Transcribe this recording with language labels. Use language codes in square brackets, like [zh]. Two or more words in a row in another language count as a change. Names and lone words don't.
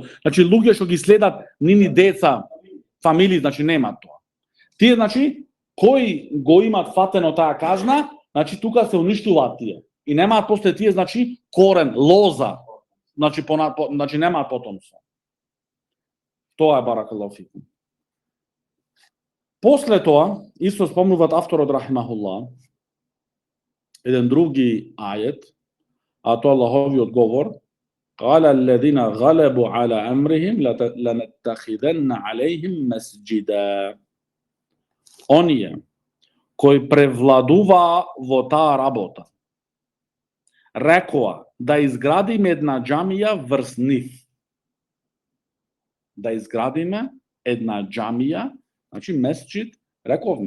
[mk] Значи, луѓе што ги следат нини деца, фамилии, значи, немаат тоа. Тие, значи, кои го имаат фатено таа казна, значи, тука се уништуваат тие. И немаат после тие, значи, корен, лоза. Значи, значи немаат потомство. Тоа е [ar] بارك الله فيكم. [mk] После тоа, исто спомнуваат авторот рахимахуллах, еден други ајет, а тоа Аллаховиот говор, [ar] قال الذين غلبوا على أمرهم لنتخذن عليهم مسجدا. [mk] Оние кои превладуваа во таа работа, рекоа да изградиме една џамија врз нив. Да изградиме една џамија, значи месџид, рековме.